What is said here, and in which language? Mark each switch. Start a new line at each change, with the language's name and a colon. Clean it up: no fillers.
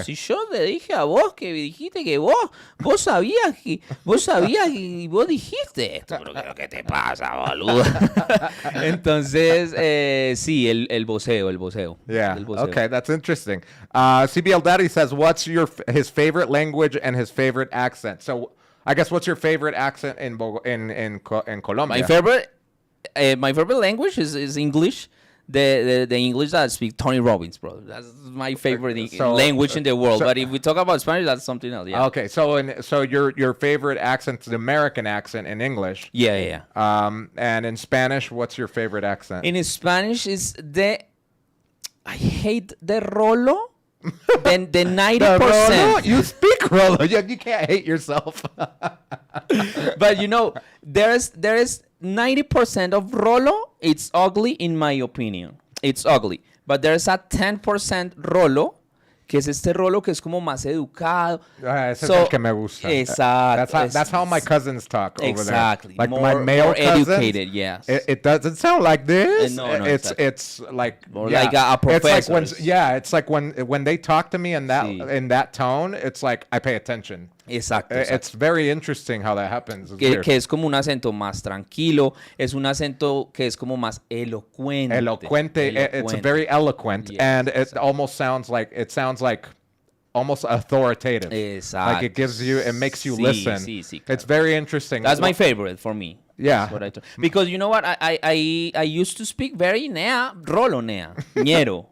Spanish: Si yo le dije a vos que dijiste que vos sabías y vos dijiste esto, pero ¿qué te pasa, boludo? Entonces, sí, el voceo.
English: Yeah.
Spanish: El voceo.
English: Okay, that's interesting. CBL Daddy says, "What's his favorite language and his favorite accent?" So, I guess what's your favorite accent in Colombia? My favorite language is English. The English that I speak, Tony Robbins, bro. That's my favorite language in the world. But if we talk about Spanish, that's something else. Yeah. Okay, so your favorite accent is the American accent in English. Yeah. And in Spanish, what's your favorite accent? In Spanish is I hate the rolo. Then the 90%. Rolo? You speak Rolo. You can't hate yourself. But there is 90% of rolo. It's ugly in my opinion. It's ugly. But there's a 10%
Spanish: rolo, que es este rolo que es como más educado. Ese es el que me gusta. Exacto.
English: That's how my cousins talk over there. Exactly. Like my male more cousins, educated, yes. It doesn't sound like this. No, it's like more like a professor. It's like when they talk to me in that tone, it's like I pay attention.
Spanish: Exacto.
English: It's very interesting how that happens.
Spanish: Que es como un acento más tranquilo, es un acento que es como más elocuente.
English: It's very eloquent, Yes, and it almost sounds like almost authoritative. Exacto. Like it makes you listen.
Spanish: Sí, claro.
English: It's very interesting. That's my favorite for me. Yeah. That's what I do. Because you know what? I used to speak very rolo, ñero.